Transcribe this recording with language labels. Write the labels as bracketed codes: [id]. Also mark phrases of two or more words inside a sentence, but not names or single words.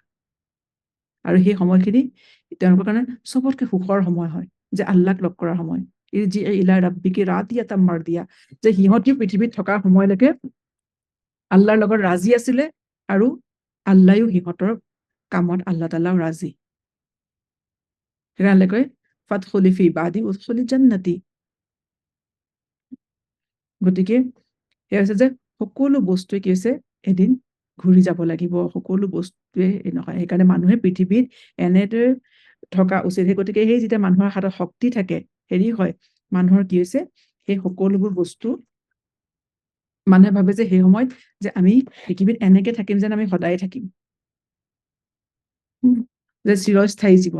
[as] আৰু সেই সময়খিনি তেওঁলোকৰ কাৰণে চবতকে সুখৰ সময় হয়, যে আল্লাহক লগ কৰাৰ সময়। [ar] ارجعي إلى ربك راضية مرضية, [as] যে সিহঁতিও পৃথিৱীত থকা সময়লৈকে আল্লাহৰ লগত ৰাজি আছিলে, আৰু আল্লাহও সিহঁতৰ কামত আল্লাহ তাআলাও ৰাজি। সেইকাৰণে কয় [ar] فادخلي في عبادي ادخلي جنتي. [as] গতিকে সেয়া হৈছে যে সকলো বস্তুৱে কি হৈছে এদিন ঘূৰি যাব লাগিব, সকলো বস্তুৱে নহয়। সেইকাৰণে মানুহে পৃথিৱীত এনেদৰে থকা উচিত। সেই গতিকে সেই যেতিয়া মানুহৰ হাতত শক্তি থাকে, হয়, মানুহৰ কি হৈছে সেই সকলোবোৰ বস্তু মানুহে ভাবে যে সেই সময়ত যে আমি পৃথিৱীত এনেকে থাকিম যেন আমি সদায় থাকিম, যে চিৰস্থায়ী জীৱন।